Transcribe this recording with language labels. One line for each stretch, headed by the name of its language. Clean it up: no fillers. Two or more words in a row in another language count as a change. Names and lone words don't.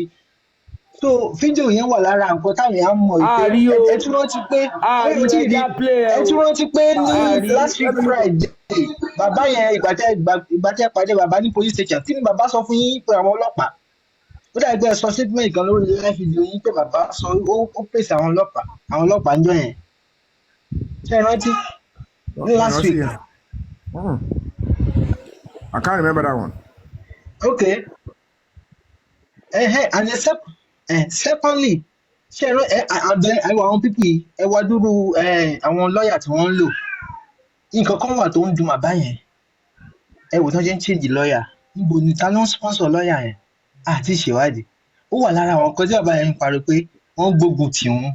Yoruba: So fídíò yẹn wà lára nǹkan táwọn èèyàn mọ̀ pé ẹ tún rántí pé ní
English: last week Friday
Yoruba: bàbá yẹn ìgbà tẹ́ pàdé bàbá ní
English: police station
Yoruba: kí ni bàbá sọ fún yín pé àwọn ọlọ́pàá ó dàbí pé ẹ sọ statement kan lórí
English: live video
Yoruba: yín pé bàbá sọ ó pèsè àwọn ọlọ́pàá ń jọ yẹn ṣé ẹ rántí ní
English: last week. I can't remember that one. Okay. And secondly
Yoruba: ṣé ẹ àwọn people yìí ẹ wá dúró àwọn lọ́ọ̀yà tí wọ́n ń lò nǹkan kan wà tó ń dùn bàbá yẹn ẹ wò tán ṣe ń change lọ́ọ̀yà níbo ni ta ló ń sponsor lọ́ọ̀yà yẹn àti ìṣèwádìí ó wà lára àwọn nǹkan tí bàbá yẹn ń pariwo pé wọ́n gbógun tì wọ́n.